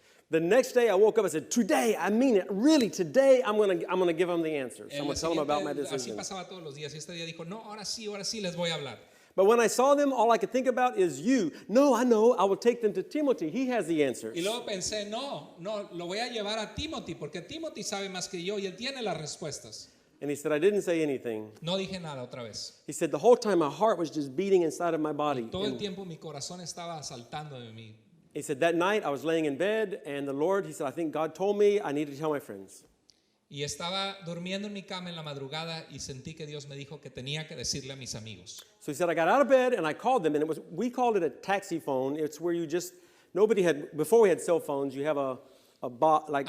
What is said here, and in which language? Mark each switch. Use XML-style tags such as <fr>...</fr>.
<en>The next day, I woke up. I said, today, I mean it. Really, today, I'm gonna give them the answers. I'm going to tell them about my</en> <es>Así</es> <en>decision.</en> <es>pasaba todos los días. Y este día dijo, no, ahora sí les voy a hablar.</es> <en>But when I saw them, all I could think about is you. No, I know. I will take them to Timothy. He has the answers.</en> <es>Y luego pensé, no, lo voy a llevar a Timothy, porque Timothy sabe más que yo y él tiene las respuestas.</es> <en>And he said, I didn't say anything.</en> <es>No dije nada otra vez.</es> <en>He said, the whole time my heart was just beating inside of my body.</en> <es>Todo el</es> <en>And</en> <es>tiempo mi corazón estaba saltando de mí.</es> <en>he said, that night I was laying in bed, and the Lord, he said, I think God told me I needed to tell my friends.</en> <es>Y estaba durmiendo en mi cama en la madrugada y sentí que Dios me dijo que tenía que decirle a mis amigos.</es> <en>So he said, I got out of bed and I called them, and we called it a taxi phone. It's where you just, before we had cell phones, you have like,</en>